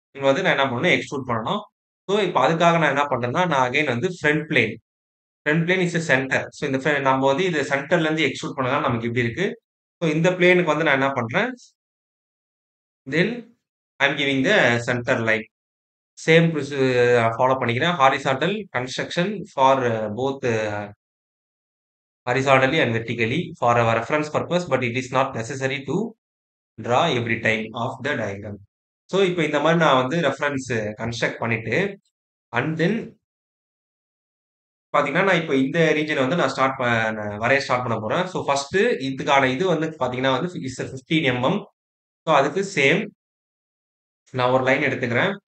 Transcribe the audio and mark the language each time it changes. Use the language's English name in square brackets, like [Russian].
[Tamil] வந்து நான் என்ன பண்ணணும், எக்ஸ்ட்ரூட் பண்ணணும். ஸோ, இப்ப அதுக்காக நான் என்ன பண்றேன்னா, நான் அகைன் வந்து [English] Front plane is a centre. [Tamil] So இந்த நம்ம வந்து இது சென்டர்ல இருந்து எக்ஸ்ட்ரூட் பண்ணதால நமக்கு இப்படி இருக்கு. ஸோ இந்த பிளேனுக்கு வந்து நான் என்ன பண்றேன், [English] Then I am giving the centre line. [Tamil] Same follow பண்ணிக்கிறேன். [English] Horizontal construction for both horizontally and vertically for our reference purpose, but it is not necessary to draw every time of the diagram. [Tamil] So இப்ப இந்த மாரி நான் வந்து ரெஃபரன்ஸ் கன்ஸ்ட்ரக்ட் பண்ணிட்டு, and then பார்த்தீங்கன்னா, நான் இப்ப இந்த ரீஜியன வந்து நான் வரைய ஸ்டார்ட் பண்ண போறேன். ஸோ ஃபர்ஸ்ட்டு இதுக்கான இது வந்து பார்த்தீங்கன்னா வந்து 15 எம்.எம். ஸோ அதுக்கு சேம் நான் ஒரு லைன் எடுத்துக்கிறேன்.